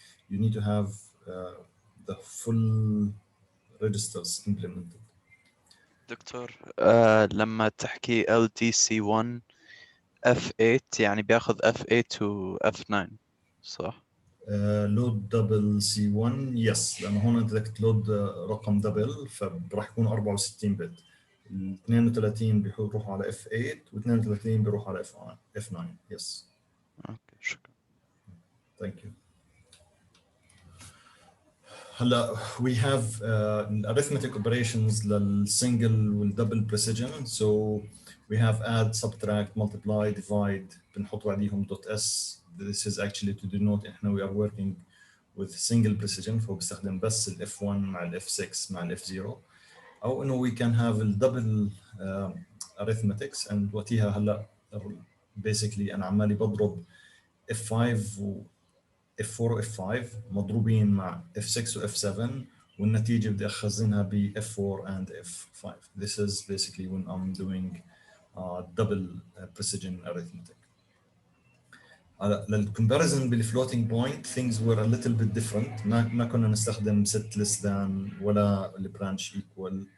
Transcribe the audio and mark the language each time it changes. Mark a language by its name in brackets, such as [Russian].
[English] You need to have the full registers implemented. [Arabic] دكتور لما تحكي LDC1 F8 يعني بياخذ F8 و F9 صح؟ لود دبل C1 [English] yes, [Arabic] لانه هون انت بدك تلود رقم دبل فراح يكون 64 بت. ال 32 بيروحوا على F8 و 32 بيروحوا على F9 يس. اوكي شكرا. [English] Thank you. [Arabic] هلا [English] we have arithmetic operations للسنجل والدبل precision. So we have add, subtract, multiply, divide. [Arabic] بنحط عليهم .s. [English] This is actually to denote احنا we are working with single precision, [Arabic] فهو بيستخدم بس [English] ال F1 مع ال F6 مع ال F0. [Arabic] أو إنه [English] we can have [Arabic] ال double arithmetics and وقتها هلا basically أنا عمالي بضرب F5 و F4 و F5 مضروبين مع F6 و F7 والنتيجة بدي أخزنها ب F4 and F5. [English] This is basically when I'm doing double precision arithmetic. [Arabic] للcomparison [English] بالfloating point things were a little bit different. [Arabic] ما كنا نستخدم set less than ولا branch equal.